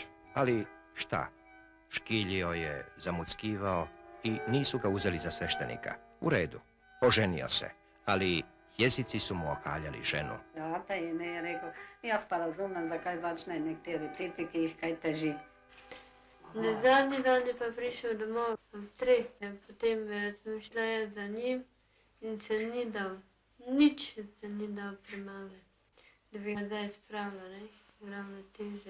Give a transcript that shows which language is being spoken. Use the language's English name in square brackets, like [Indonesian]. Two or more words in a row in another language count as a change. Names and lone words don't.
[Serbian] Ali šta? Škiljio je, zamuckivao i nisu ga uzeli za sveštenika. U redu, oženio se, ali jezici su mu okaljali ženu. [Slovenian] Ata je ne rekao, jaz pa razumem, zakaj začne nekateri priti, ki jih kaj teži. Na zadnji dan je pa prišel domov ob 3, potem sem šla za njim in se ni dal, nič se ni dal premagati, da bi ga zdaj spravila, ne, ravno teže.